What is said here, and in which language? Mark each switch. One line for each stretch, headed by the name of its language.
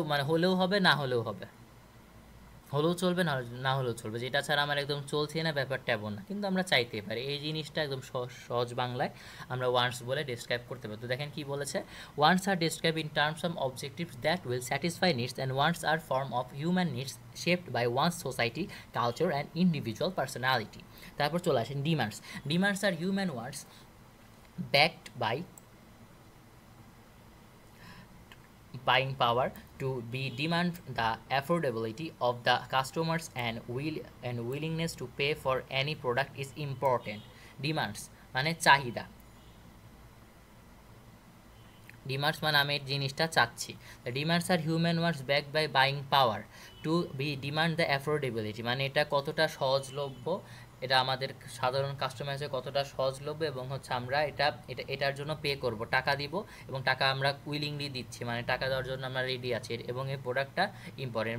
Bangla: হলেও হবে, না হলেও হবে, হলেও চলবে না হলেও চলবে, যেটা ছাড়া আমার একদম চলছে না ব্যাপারটা এমন না, কিন্তু আমরা চাইতে পারি। এই জিনিসটা একদম সহজ বাংলায় আমরা ওয়ান্টস বলে ডিসক্রাইব করতে পারি। তো দেখেন কি বলেছে,
English: Wants are describe in terms of objectives that will satisfy needs and wants are form of human needs shaped by one's society culture and individual personality.
Bangla: তারপর চলে আসেন demands.
English: Demands are human wants backed by buying power to be demand the affordability of the customers and willingness to pay for any product is important.
Bangla: Demands মানে চাহিদা, demands মানে আমি জিনিসটা চাচ্ছি।
English: demands are human wants back by buying power to be demand the affordability,
Bangla: মানে এটা কতটা সহজলভ্য, এটা আমাদের সাধারণ কাস্টমাইজে কতটা সহজলভ্য এবং হচ্ছে আমরা এটার জন্য পে করব, টাকা দিব এবং টাকা আমরা উইলিংলি দিচ্ছি, মানে টাকা দেওয়ার জন্য আমরা রেডি আছি এবং এই প্রোডাক্টটা ইম্পর্টেন্ট।